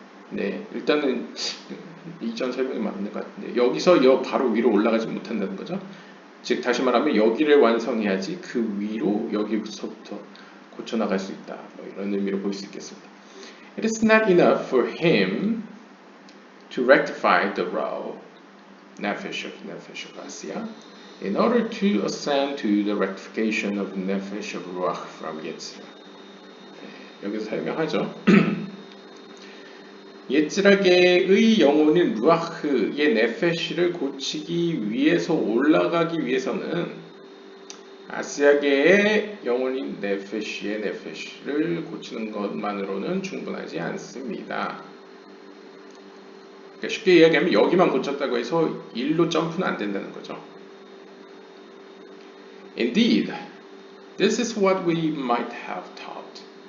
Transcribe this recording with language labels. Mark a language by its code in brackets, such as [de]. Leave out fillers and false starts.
[ko] 네, 일단은 이전 설명이 맞는 것 같은데 여기서 바로 위로 올라가지 못한다는 거죠. 즉 다시 말하면 여기를 완성해야지 그 위로 여기서부터 고쳐나갈 수 있다. 뭐 이런 의미로 볼 수 있겠습니다. [en] It is not enough for him to rectify the row nefesh of Asiya in order to ascend to the rectification of nefesh of ruach from Yetzirah. [ko] 여기서 설명하죠. 예츠라계의 영혼인 루아흐의 네페시를 고치기 위해서 올라가기 위해서는 아시아계의 영혼인 네페시의 네페시를 고치는 것만으로는 충분하지 않습니다. 그러니까 쉽게 이야기하면 여기만 고쳤다고 해서 일로 점프는 안 된다는 거죠. [en] Indeed, this is what we might have thought.